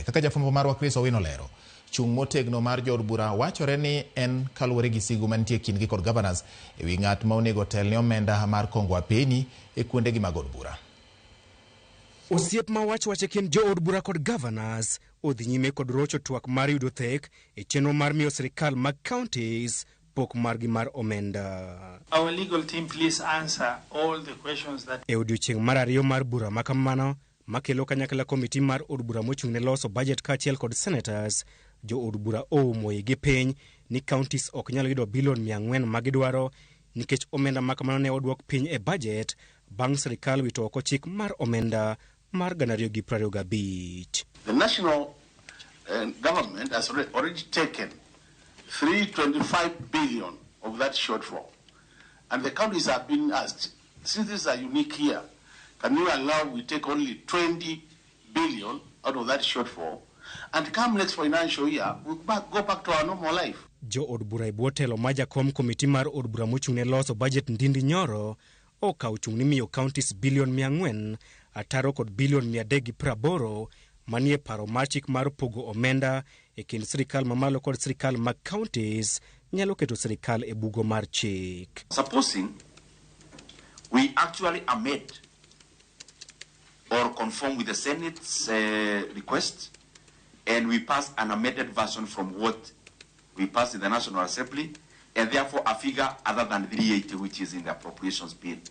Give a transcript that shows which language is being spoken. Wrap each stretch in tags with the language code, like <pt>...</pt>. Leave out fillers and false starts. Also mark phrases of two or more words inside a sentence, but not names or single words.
<luo>Kaka jafwambo marwa Chris Owino lero, chung' motegno mar jood bura wachore ni en kaluwore gi sigu mantie kindgi kod governors ewi ng'at ma onego telne omenda mar kongo apeni e kuondegi mag od bura. Osiep ma wach e kind jood bura kod governors odhi nyime kod rocho twak mar yudo thek e chenro mar miyo sirikal mag counties pok margi mar omenda.</luo> <en>Our legal team please answer all the questions that</en> <luo>e odiochieng' mar ariyo mar bura ma kamano makelo kanyakla komiti mar od bura mochung' ne loso budget kaachiel kod senetas. Jo od bura oumoye gi piny ni counties ok nyalo yudo bilion 400 magidwaro nikech omenda makamano ne odwok piny e budget bang' sirikal wito oko chik mar omenda mar 2025.</luo> <en>The national government has already taken 325 billion of that shortfall, and the counties have been asked, since this is a unique year, can you allow we take only 20 billion out of that shortfall, and come next financial year, we'll go back to our normal life.</en> <luo>Jo od bura e bwo telo ma jakom komiti mar od bura mochung' ne loso budget ndindi nyoro okawo chung' ni miyo counties bilion 400 ataro kod bilion 380 manie paro mar chik mar pogo omenda e kind sirikal mamalo kod sirikal mag counties nyalo keto sirikal e bugo mar chik.</luo> <en>Supposing we actually amend or conform with the Senate's request, and we pass an amended version from what we passed in the National Assembly, and therefore a figure other than 380, which is in the appropriations bill.</en>